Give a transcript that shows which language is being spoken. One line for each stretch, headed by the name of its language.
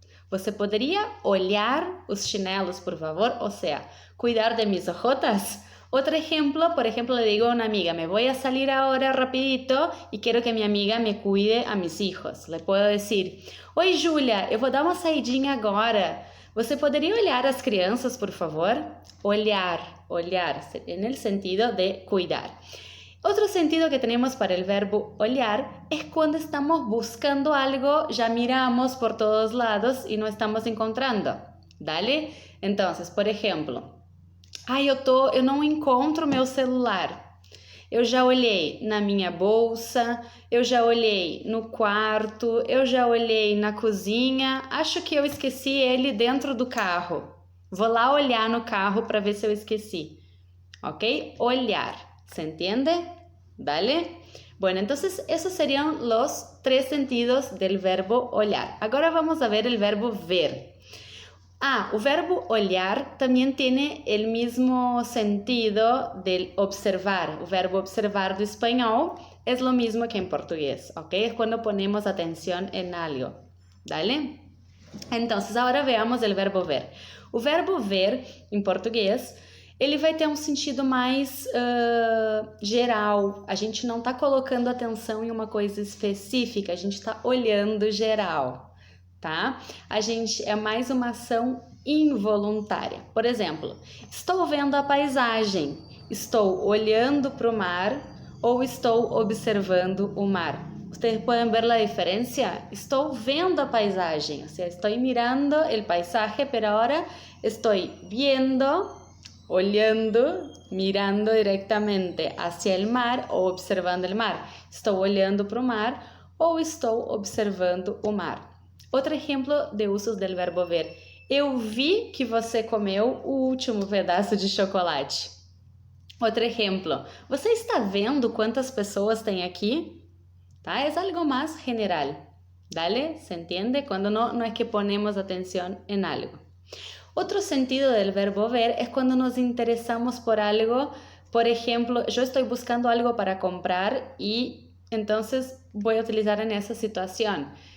Portuguese: Você poderia olhar os chinelos, por favor?
Spanish: O sea, cuidar de mis ojotas. Otro ejemplo, por ejemplo, le digo a una amiga, me voy a salir ahora rapidito y quiero que mi amiga me cuide a mis hijos. Le puedo decir,
Portuguese: oi Júlia, eu vou dar uma saidinha agora. Você poderia olhar as crianças, por favor?
Spanish: Olhar, en el sentido de cuidar. Otro sentido que tenemos para el verbo olhar es cuando estamos buscando algo, ya miramos por todos lados y no estamos encontrando, ¿dale? Entonces, por ejemplo,
Portuguese: eu não encontro meu celular. Eu já olhei na minha bolsa, eu já olhei no quarto, eu já olhei na cozinha, acho que eu esqueci ele dentro do carro. Vou lá olhar no carro para ver se eu esqueci, ¿ok?
Spanish: Olhar. ¿Se entiende? ¿Vale? Bueno, entonces esos serían los 3 sentidos del verbo olhar. Ahora vamos a ver el verbo ver. O verbo olhar también tiene el mismo sentido del observar.
Portuguese: O verbo observar do espanhol
Spanish: es lo mismo que en portugués, ¿ok? Es cuando ponemos atención en algo, ¿vale? Entonces, ahora veamos el verbo ver.
Portuguese: O verbo ver, em português, ele vai ter um sentido mais geral. A gente não está colocando atenção em uma coisa específica, a gente está olhando geral, tá? É mais uma ação involuntária. Por exemplo, estou vendo a paisagem, estou olhando para o mar ou estou observando o mar. Vocês podem ver a diferença? Estou vendo a paisagem, ou seja, estou mirando o paisaje, pero ahora estou viendo, olhando,
Spanish: mirando directamente hacia el mar
Portuguese: ou observando el mar. Estou olhando para o mar ou estou observando o mar. Outro exemplo de usos del verbo ver. Eu vi que você comeu o último pedaço de chocolate. Outro exemplo. Você está vendo quantas pessoas tem aqui? Tá? É algo mais general.
Spanish: ¿Vale? ¿Se entiende?
Portuguese: Quando não é que ponemos atenção em algo.
Spanish: Otro sentido del verbo ver es cuando nos interesamos por algo. Por ejemplo, yo estoy buscando algo para comprar y entonces voy a utilizar en esa situación.